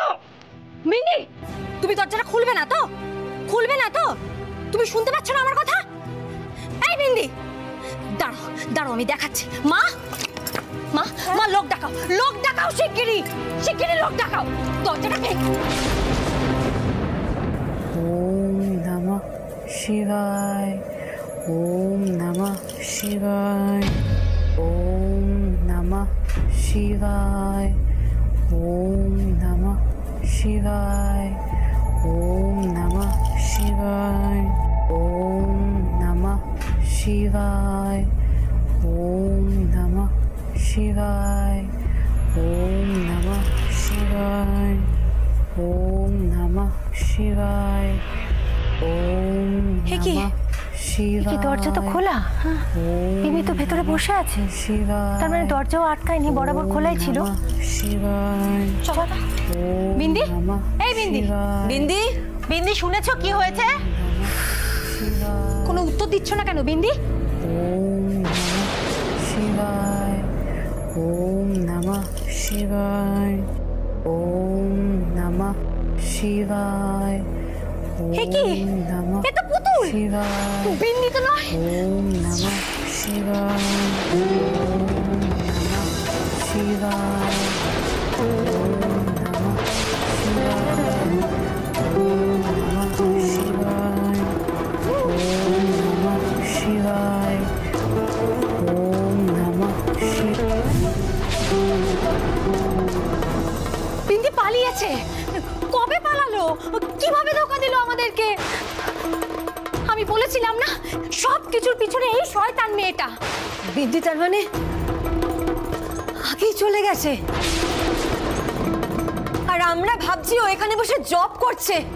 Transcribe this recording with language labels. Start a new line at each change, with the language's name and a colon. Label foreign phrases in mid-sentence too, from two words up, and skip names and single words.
Bangla: বিন্দি, তুমি দরজাটা খুলবে না তো? খুলবে না তো? তুমি শুনতে পাচ্ছ না আমার কথা? এই বিন্দি, দাঁড়াও দাঁড়াও, আমি দেখাচ্ছি। মা, মা, মা, লোক ডাকাও, লোক ডাকাও, শিগগিরই শিগগিরই লোক ডাকাও। দরজাটা ভেঙে।
Sanskrit: ओम नमः शिवाय, ओम नमः शिवाय, ओम नमः शिवाय, ओम नमः शिवाय, ओम नमः शिवाय, ओम नमः शिवाय, ओम नमः शिवाय, ओम नमः शिवाय, ओम नमः शिवाय, ओम नमः शिवाय।
Bangla: দরজা তো খোলা, বিন্দি তো ভেতরে বসে আছে, তার মানে দরজাও আটকায়নি, বরাবর খোলাই ছিল। বিন্দি, এই বিন্দি, বিন্দি, বিন্দি, শুনেছো কি হয়েছে? কোনো উত্তর দিচ্ছ না কেন বিন্দি?
Sanskrit: ओम नमः शिवाय, ओम नमः शिवाय, ओम नमः शिवाय,
Bangla: হে কি?
Sanskrit: ओम नमः
Bangla: এ তো পুতুল।
Sanskrit: शिवाय,
Bangla: বিন্দি তো নয়।
Sanskrit: ओम नमः शिवाय, ओम नमः शिवाय, ओम नमः शिवाय, ओम नमः शिवाय, ओम नमः शिवाय, ओम नमः शिवाय।
Bangla: বিন্দি পালিয়েছে। কবে পালালো? কিভাবে ধোকা দিল আমাদেরকে? আমি বলেছিলাম না, সব কিছুর পিছনে এই শয়তান মেয়েটা। বিন্দি তার মানে আগেই চলে গেছে, আর আমরা ভাবছি ও এখানে বসে জব করছে।